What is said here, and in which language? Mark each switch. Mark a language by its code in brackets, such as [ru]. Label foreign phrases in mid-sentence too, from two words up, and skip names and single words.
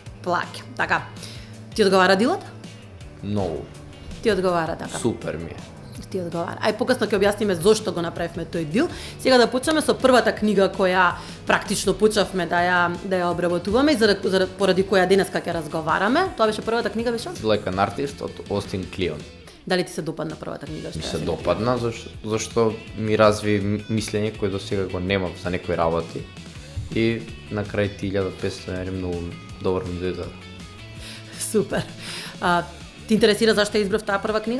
[mk] плаќам. Така. Ти одговара дилот? Многу. Ти одговара така. Супер ми е. Ти одговара. Ај покасно ќе објасниме зошто го направивме тој дил. Сега да почнеме со првата книга која практично почнавме да ја обработуваме и поради која денеска ќе разговараме. Тоа беше првата книга, беше? Like an Artist од Остин Клион. Дали ти се допадна првата книга? Ми се допадна зашто ми разви мислење кое до сега го немав за некои работи и на крај 1500 многу добро ми дојде. Супер. Ти интересира зашто избрав таа прва книга?